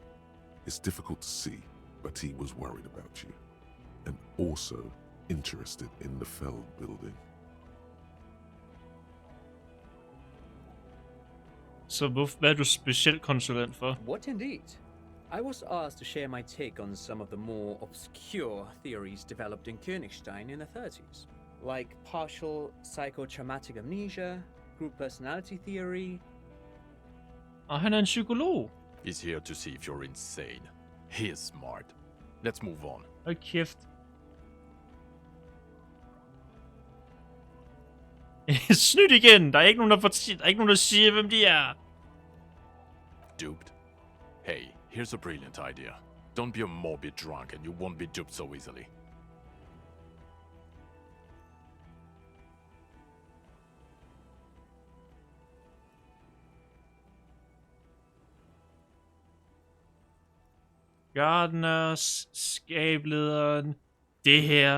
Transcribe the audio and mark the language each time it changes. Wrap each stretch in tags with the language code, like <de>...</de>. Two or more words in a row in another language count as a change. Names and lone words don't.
<en>It's difficult to see, but he was worried about you. And also interested in the Feld building.</en> <da>Så hvad er du specialkonsulent for?</da> <en>What indeed? I was asked to share my take on some of the more obscure theories developed in Königstein in the 30s, like partial psychotraumatic amnesia, group personality theory.</en> <da>Og han er en psykolog.</da> <en>He's here to see if you're insane. He is smart. Let's move on.</en> <da>Hold kæft. Snydt igen. Der er ikke nogen, der siger, hvem de er.</da> <en>Duped? Hey, here's a brilliant idea. Don't be a morbid drunk and you won't be duped so easily.</en> <da>Gardners, skablederen, det her.</da>